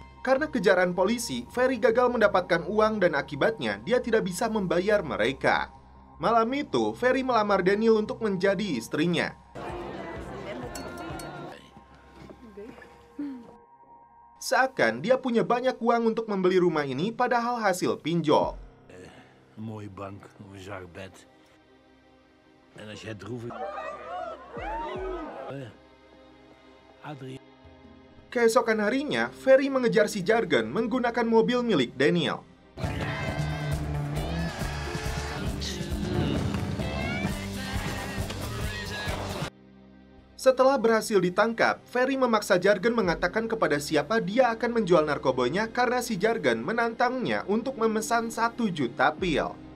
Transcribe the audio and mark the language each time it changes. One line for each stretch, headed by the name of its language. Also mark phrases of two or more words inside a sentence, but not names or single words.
Indonesian: Karena kejaran polisi, Ferry gagal mendapatkan uang dan akibatnya dia tidak bisa membayar mereka. Malam itu, Ferry melamar Daniel untuk menjadi istrinya. Seakan dia punya banyak uang untuk membeli rumah ini padahal hasil pinjol.
Dutch: Een mooie bank, nog een zacht bed. En als jij droevig... Adrie.
Indonesian: Keesokan harinya, Ferry mengejar si Jargon menggunakan mobil milik Daniel. Setelah berhasil ditangkap, Ferry memaksa Jargon mengatakan kepada siapa dia akan menjual narkobonya karena si Jargon menantangnya untuk memesan 1 juta pil.